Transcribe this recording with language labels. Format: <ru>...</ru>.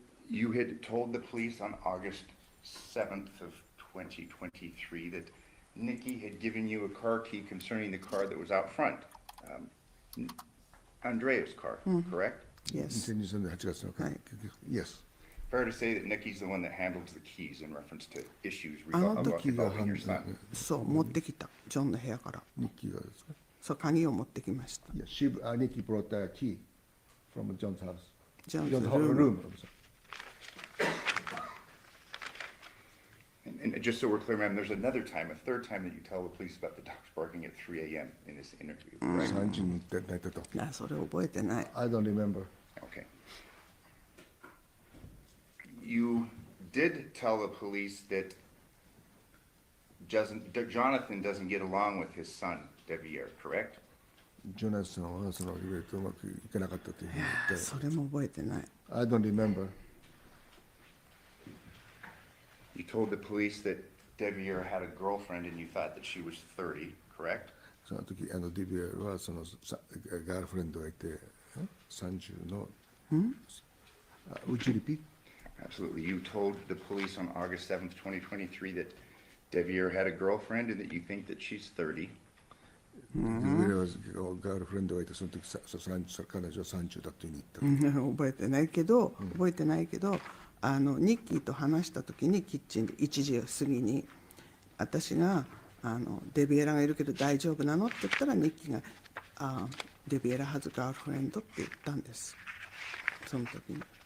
<en>You had told the police on August 7th of 2023 that Nikki had given you a car key concerning the car that was out front. Andrea's car, correct? Yes.</en> <ja>2023年8月のはい。</ja> <en>Yes. Fair to say that Nikki's the one that handles the keys in reference to issues</en> <ja>あの時</ja> <en>involving your son.</en> <ja>そう持ってきたジョンの部屋からニッキーがですかそう鍵を持ってきました</ja> <en>Yeah, Nikki brought a key from John's house. John's John's room. room. And just so we're clear, ma'am, there's another time, a third time that you tell the police about the dogs barking at 3 a.m. in this interview, correct?</en> <ja>3時に寝てた。あそれ覚えてない</ja> <en>I don't remember. Okay. You did tell the police that Johnathan doesn't get along with his son, Devyn, correct?</en> <ja>ジョナサンはそのイベントうまくいかなかったというふうに言って。それも覚えてない</ja> <en>I don't remember. You told the police that Devyn had a girlfriend and you thought that she was 30, correct?</en> <ja>その時デビアはそのガールフレンドがいて30の。</ja> <en>Would you repeat? Absolutely. You told the police on August 7th, 2023 that Devyn had a girlfriend and that you think that she's 30.</en> <ja>デビアはガールフレンドがいてその時彼女は30だというふうに言った。覚えてないけどニッキーと話した時にキッチンで1時過ぎに私がデビエラがいるけど大丈夫なのって言ったらニッキーがデビエラ</ja> <en>has a girlfriend</en> <ja>って言ったんですその時に</ja>